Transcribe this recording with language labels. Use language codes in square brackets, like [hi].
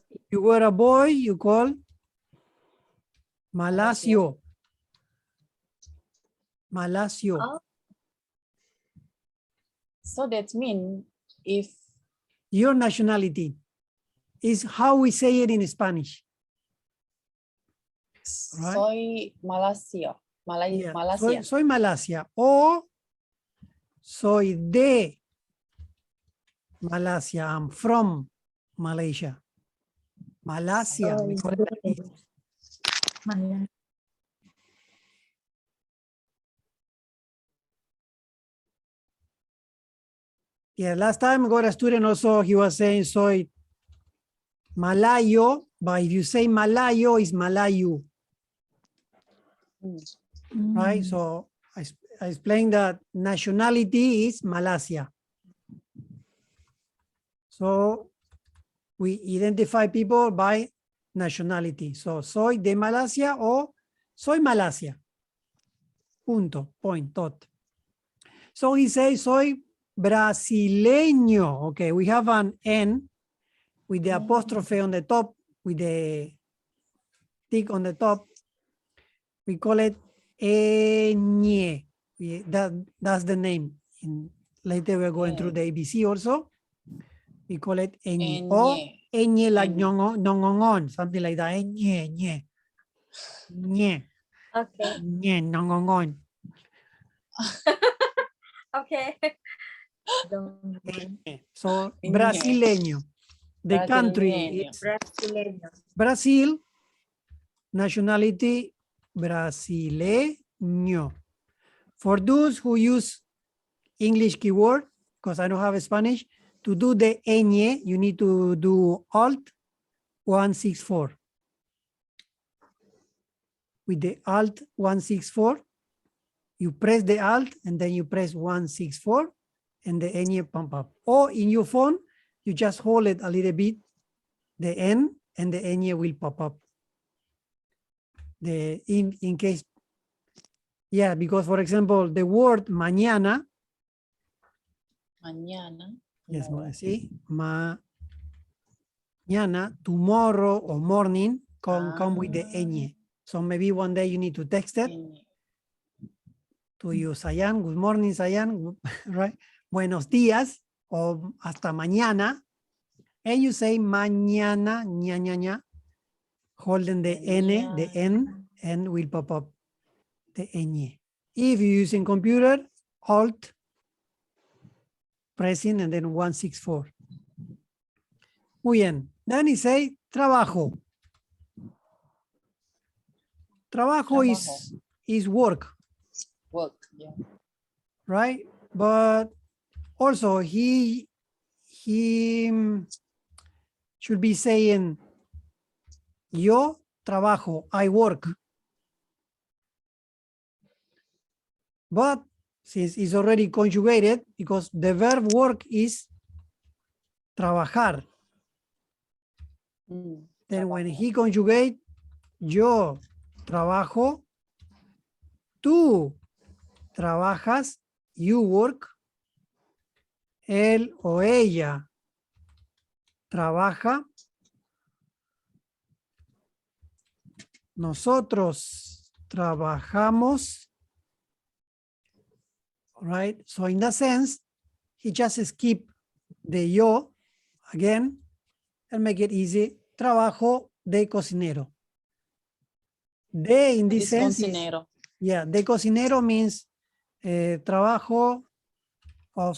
[en] You were a boy, you call Malasio. [es] Malasio. Oh. [en] So that means if Your nationality is how we say it in Spanish. Right. [es] soy Malasia. [en] Yeah. [es] Malasia. Soy Malasia o soy de Malasia. [en] I'm from Malaysia. Malasia. We call it like this. Yeah, last time I got a student also, he was saying [es] soy Malayo, [en] but if you say Malayo, it's Malayu. Right? So I explained that nationality is Malasia. So we identify people by nationality. [es] So soy de Malasia or soy Malasia. [en] Punto, point, dot. So he says [es] soy brasileño. [en] Okay, we have an N with the apostrophe on the top, with the tick on the top. We call it Eñe. That's the name. Later we're going through the ABC also. We call it Eñe. Or Eñe like Nongongon, something like that. [es] Eñe, Ñe. Ñe. [en] Okay. [es] Ñe, Nongongon. [en] Okay. So brasileño. The country is [es] Brasileño. [en] Brazil. Nationality brasileño. For those who use English keyword, because I don't have Spanish, to do the ñ, you need to do Alt 164. With the Alt 164, you press the Alt and then you press 164 and the ñ pump up. Or in your phone, you just hold it a little bit, the N, and the ñ will pop up. In case, yeah, because for example, the word mañana. [es] Mañana. [en] Yes, see, mañana, tomorrow or morning come with the ñ. So maybe one day you need to text it to you, Sayan, good morning, Sayan, right? [es] Buenos días, or hasta mañana. [en] And you say mañana, ña, ña, ña, holding the N, the N, and will pop up the ñ. If you're using computer, Alt present and then 164. [es] Muy bien. [en] Then he say trabajo. Trabajo is work, Work. Yeah. right? But also he should be saying [es] yo trabajo, [en] I work. But since it's already conjugated, because the verb work is trabajar. Then when he conjugate, [es] yo trabajo, tú trabajas, [en] you work, [es] él o ella trabaja, nosotros trabajamos, right? [en] So in that sense, he just skip the yo again and make it easy. [es] Trabajo de cocinero. De [en] in this It's sense is, [es] cocinero. [en] yeah, [es] de cocinero [en] means trabajo of,